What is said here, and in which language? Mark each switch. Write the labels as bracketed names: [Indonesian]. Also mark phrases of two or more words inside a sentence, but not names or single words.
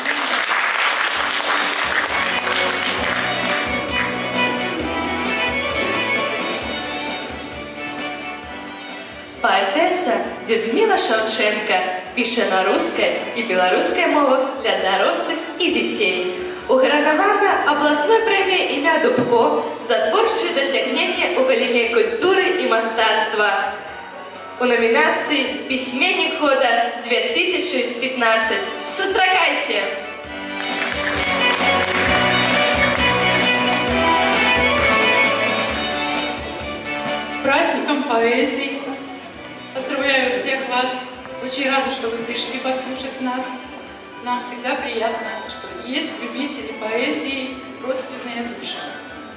[Belarusian] Паэтэса Людмила Шаўчэнка піша на рускай і беларускай мовах для дарослых і дзяцей. Угаранавана абласной прэміяй імя Дубко за творчыя дасягненні ў галіне культуры і мастацтва. У номінацыі «Пісьменнік года 2015». Сустракайце! [Russian] С праздником поэзии! Поздравляю всех вас. Очень рада, что вы пришли послушать нас. Нам всегда приятно, что есть любители поэзии, родственные души.